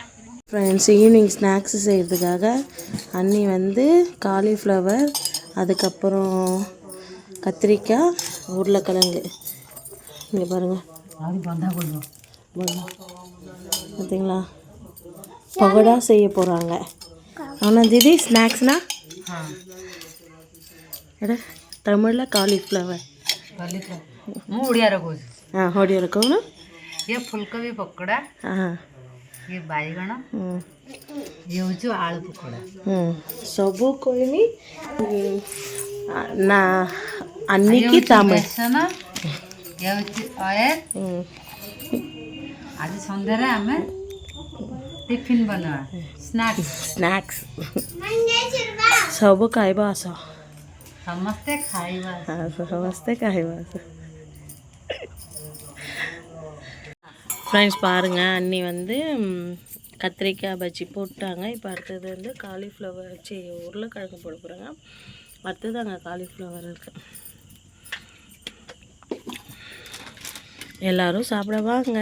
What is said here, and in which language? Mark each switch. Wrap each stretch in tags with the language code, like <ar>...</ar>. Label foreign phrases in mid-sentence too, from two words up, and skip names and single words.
<ta>ஃப்ரெண்ட்ஸ் ஈவினிங் ஸ்நாக்ஸ் செய்கிறதுக்காக அண்ணி வந்து காலிஃப்ளவர், அதுக்கப்புறம் கத்திரிக்காய், உருளைக்கிழங்கு இங்கே பாருங்கள் பார்த்தீங்களா பகோடா செய்ய போகிறாங்க. ஆனால் தீதி ஸ்நாக்ஸ்னால் தமிழில் காலிஃப்ளவர்</ta> <or>ଓଡ଼ିଆରେ କହୁଛି. ଓଡ଼ିଆରେ କହୁନ. ଇଏ ଫୁଲକୋବି ପକୋଡ଼ା, ଇଏ ବାଇଗଣ, ଇଏ ହେଉଛି ଆଳୁ ପକୋଡ଼ା. ସବୁ କହିମି ନା ଆନିକି ତାମେ ବେସନ, ଇଏ ହେଉଛି ଅଏଲ୍. ଆଜି ସନ୍ଧ୍ୟାରେ ଆମେ ଟିଫିନ୍ ବନେଇବା, ସ୍ନାକ୍ସ ସବୁ ଖାଇବା ଆସ. ସମସ୍ତେ ଖାଇବା ସମସ୍ତେ ଖାଇବା</or> <ta>ஃப்ரெண்ட்ஸ் பாருங்கள், அண்ணி வந்து கத்திரிக்காய் பஜ்ஜி போட்டாங்க. இப்போ அடுத்தது வந்து காலிஃப்ளவர் உருளைக்கிழங்கு போட போகிறாங்க. அடுத்தது அங்கே காலிஃப்ளவர் இருக்குது. எல்லோரும் சாப்பிட வாங்க.</ta>